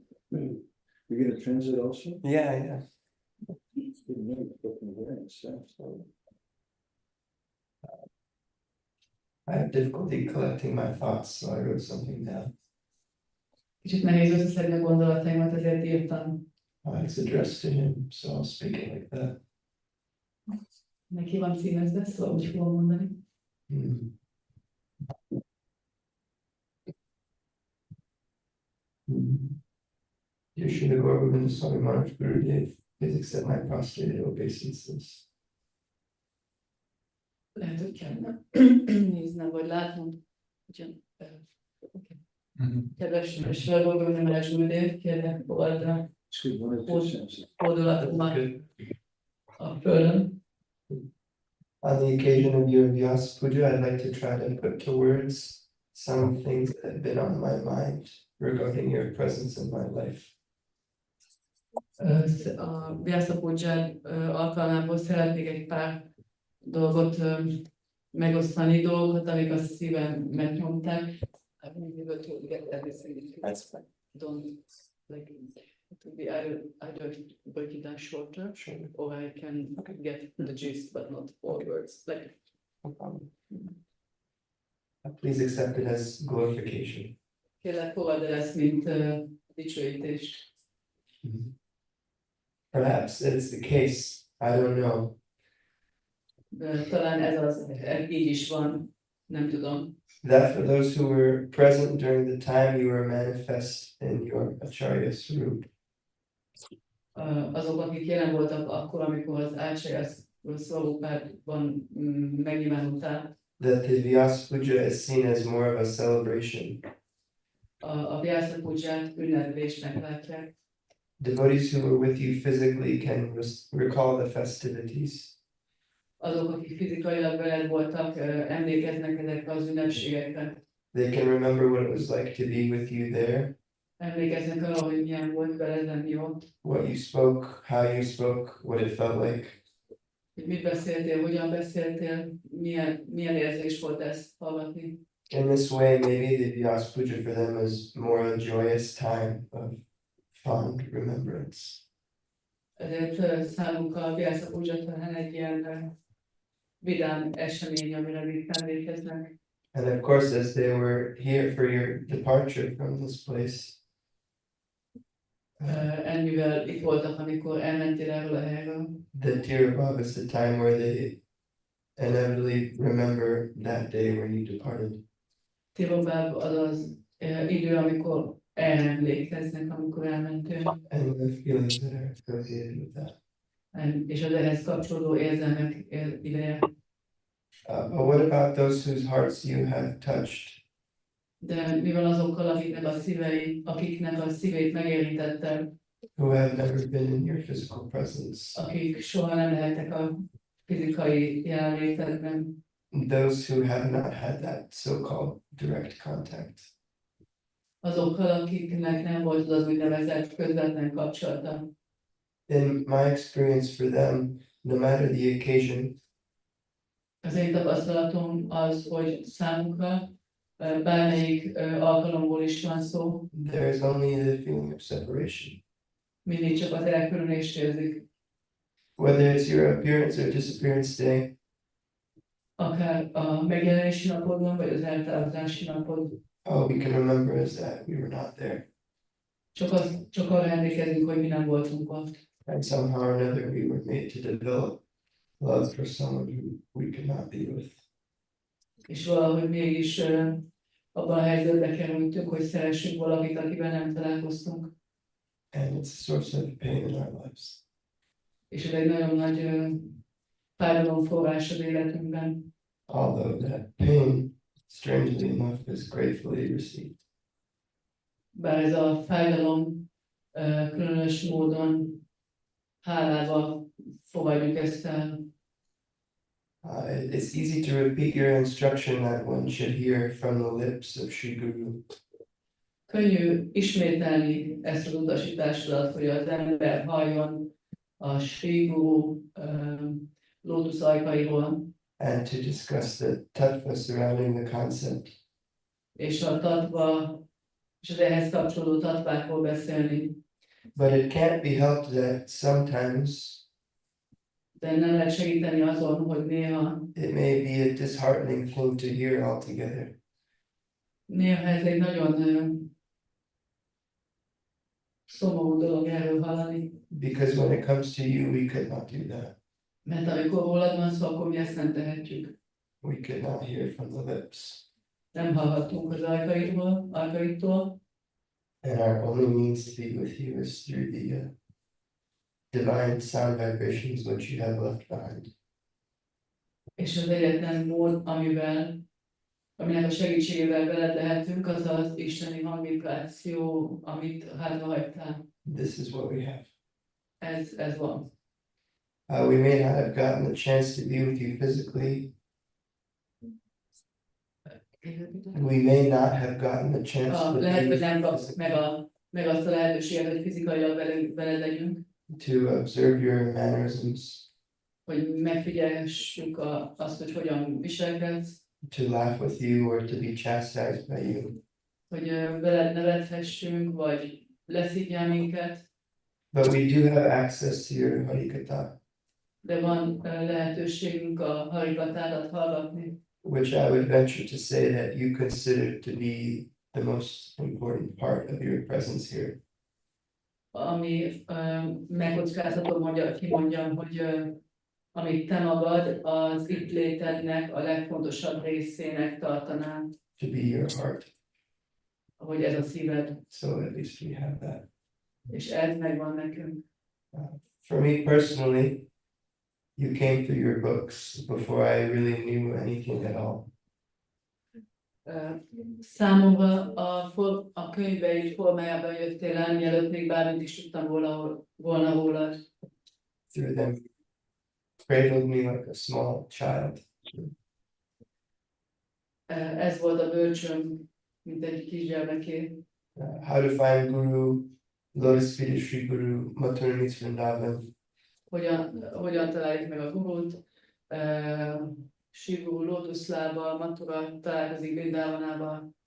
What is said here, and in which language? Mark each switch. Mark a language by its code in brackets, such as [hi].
[en] You're going to translate also? Yeah. Good name, fucking awareness, yeah. I have difficulty collecting my thoughts, so I wrote something down. [hu] Kicsit nehéz összeszedni a gondolataimat, ezért írtam. [en] It's addressed to him, so I'll speak it like that. [hu] Neki van címezve, szóval úgy fogom mondani. [en] Dear Srila Gour Govinda Swami Maharaj Gurudev, please accept my prostrated obeisances. [hu] Lehet, hogy kellene néznem, vagy látnom. Kedves Srila Gour Govinda Maharaj Gurudev, kérlek, fogadd fordulatomat a földön. [en] On the occasion of your Vyasa Puja, I'd like to try to put to words some things that have been on my mind regarding your presence in my life. [hu] A Vyasa Puja alkalmából szeretnék egy pár dolgot megosztani, dolgokat, amik a szívem megnyomták. [en] I won't be able to get everything. That's fine. Don't like it would be either break it down shorter, or I can get the gist, but not all words. Like, No problem. Please accept it as glorification. [hu] kérlek, fogadd el ezt, mint dicsőítést. [en] Perhaps it's the case, I don't know. [hu] Talán így is van, nem tudom. [en] That for those who were present during the time you were manifest in your Acharya Swarup. [hu] Azok, akik jelen voltak akkor, amikor az Acharya Swarupában megnyilvánultál. [en] That the Vyasa Puja is seen as more of a celebration. [hu] A Vyasa Puját ünneplésnek látják. [en] Devotees who were with you physically can recall the festivities. [hu] Azok, akik fizikailag veled voltak, emlékeznek ezekre az ünnepségekre. [en] They can remember what it was like to be with you there. [hu] Emlékeznek arra, hogy milyen volt veled lenni ott. [en] What you spoke, how you spoke, what it felt like. [hu] Hogy mit beszéltél, hogyan beszéltél, milyen érzés volt ezt hallgatni. [en] In this way, maybe the Vyasa Puja for them is more a joyous time of fond remembrance. [hu] Ezért számunkra a Vyasa Puja talán egy ilyen vidám esemény, amire még emlékeznek. [en] And of course, as they were here for your departure from this place, [hu] Ennyivel itt voltak, amikor elmentél erről a helyről. [en] the Tirabhav is the time where they inevitably remember that day when you departed. [hu] Tirobáb az az idő, amikor emlékeznek, amikor elmentünk, [en] And the feelings that are associated with that. [hu] és az ehhez kapcsolódó érzelmek ideje. [en] But what about those whose hearts you have touched? [hu] De mi van azokkal, akiknek a szívét megérintettem, [en] Who have never been in your physical presence? [hu] akik soha nem lehettek a fizikai jelenlétedben, [en] Those who have not had that so-called direct contact. [hu] azokkal, akiknek nem volt az úgynevezett közvetlen kapcsolata. [en] In my experience for them, no matter the occasion, [hu] Az én tapasztalatom az, hogy számunkra bármelyik alkalomból is van szó, [en] there is only the feeling of separation. [hu] mindig csak az elkülönést érzik. [en] Whether it's your appearance or disappearance day, [hu] Akár a megjelenési napodban, vagy az eltávozási napod. [en] all we can remember is that we were not there. [hu] Csak arra emlékezünk, hogy mi nem voltunk ott. [en] And somehow or another, we were made to develop love for someone who we could not be with. [hu] És valahogy mégis abban a helyzetbe kerültünk, hogy szeressünk valakit, akivel nem találkoztunk. [en] And it's a source of pain in our lives. [hu] És ez egy nagyon nagy fájdalom forrás az életünkben. [en] Although that pain, strangely enough, is gratefully received. [hu] Bár ez a fájdalom különös módon hálával fogadjuk ezt el. [en] It's easy to repeat your instruction that one should hear from the lips of Sri Guru. [hu] Könnyű ismételni ezt az utasításodat, hogy az ember halljon a Sri Guru lótusz ajkairól, [en] And to discuss the tattva surrounding the concept. [hu] és a tatva, és az ehhez kapcsolódó tatvákról beszélni. [en] But it can't be helped that sometimes [hu] De nem lehet segíteni azon, hogy [en] it may be a disheartening thing to hear altogether. [hu] néha ez egy nagyon szomorú dolog erről hallani, [en] Because when it comes to you, we could not do that. [hu] mert amikor rólad van szó, akkor mi ezt nem tehetjük. [en] We could not hear from the lips. [hu] Nem hallhattunk az ajkaitól, [en] And our only means to be with you is through the divine sound vibrations which you have left behind. [hu] és az egyetlen mód, aminek a segítségével veled lehetünk, az az isteni hangvibráció, amit hátra hagytál. [en] This is what we have. [hu] Ez van. [en] We may not have gotten the chance to be with you physically. We may not have gotten the chance to [hu] Lehet, [en] be [hu] hogy nem kapsz [en] physically, [hu] meg azt a lehetőséget, hogy fizikailag veled legyünk, [en] to observe your mannerisms, [hu] hogy megfigyelhessük azt, hogy hogyan viselkedsz, [en] to laugh with you or to be chastised by you. [hu] hogy veled nevethessünk, vagy leszívjál minket, [en] But we do have access to your harikatha, [hu] de van lehetőségünk a harikatádat hallgatni, [en] which I would venture to say that you consider to be the most important part of your presence here. [hu] ami megkockáztatom, kimondjam, hogy amit te magad az itt létednek a legfontosabb részének tartanál, [en] To be your heart. [hu] hogy ez a szíved, [en] So at least we have that. [hu] és ez megvan nekünk. [en] For me personally, you came through your books before I really knew anything at all. [hu] Számomra a könyveid formájában jöttél el, mielőtt még bármit is tudtam volna rólad. [en] Through them, cradled me like a small child. [hu] Ez volt a bölcsöm, mint egy kisgyermeké. [en] How to find Guru, Lotus Feet of Sri Guru, Mathura meets Vrindavan. [hu] Hogyan találjuk meg a gurút, Sivú, lótuszlába, Mathura találkozik Vrindavanában,